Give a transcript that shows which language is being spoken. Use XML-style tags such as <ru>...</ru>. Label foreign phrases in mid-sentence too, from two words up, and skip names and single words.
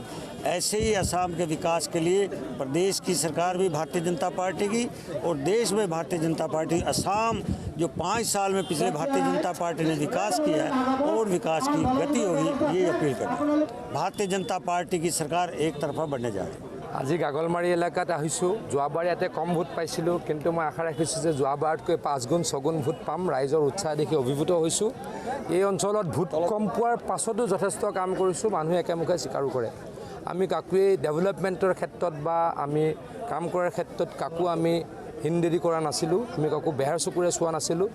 <hi>ऐसे ही असम के विकास के लिए प्रदेश की सरकार भी भारतीय जनता पार्टी की और देश में भारतीय जनता पार्टी, असम जो 5 साल में पिछले भारतीय जनता पार्टी ने विकास किया है और विकास की गति होगी, ये अपील करना। भारतीय जनता पार्टी की सरकार एक तरफा बनने जा रही है।</hi> <as>আজি গাগলমাৰী এলেকাত আহিছোঁ। যোৱাবাৰ ইয়াতে কম ভোট পাইছিলোঁ, কিন্তু মই আশা ৰাখিছোঁ যে যোৱাবাৰতকৈ 5 গুণ 6 গুণ ভোট পাম। ৰাইজৰ উৎসাহ দেখি অভিভূত হৈছোঁ। এই অঞ্চলত ভোট কম পোৱাৰ পাছতো যথেষ্ট কাম কৰিছোঁ, মানুহে একেমুখে স্বীকাৰো কৰে। আমি কাকোৱেই ডেভেলপমেণ্টৰ ক্ষেত্ৰত বা আমি কাম কৰাৰ ক্ষেত্ৰত কাকো আমি হিনদেৰি কৰা নাছিলোঁ, আমি কাকো বেহাৰ চকুৰে চোৱা নাছিলোঁ।</as>